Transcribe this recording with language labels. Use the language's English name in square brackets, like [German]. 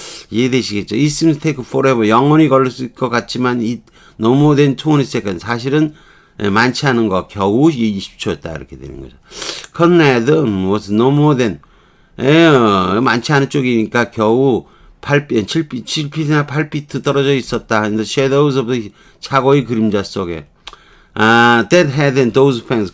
[Korean] 이해되시겠죠? [English] It seems to take forever. [Korean] 영원히 걸릴 것 같지만 [English] no more than 20 seconds. [Korean] 사실은 많지 않은 거 겨우 20초였다 이렇게 되는 거죠. [English] Conrad was no more than [Korean] 많지 않은 쪽이니까 겨우 7피트나 8피트 떨어져 있었다. [English] In the shadows of the [Korean] 차고의 그림자 속에. [English] That head and those fangs.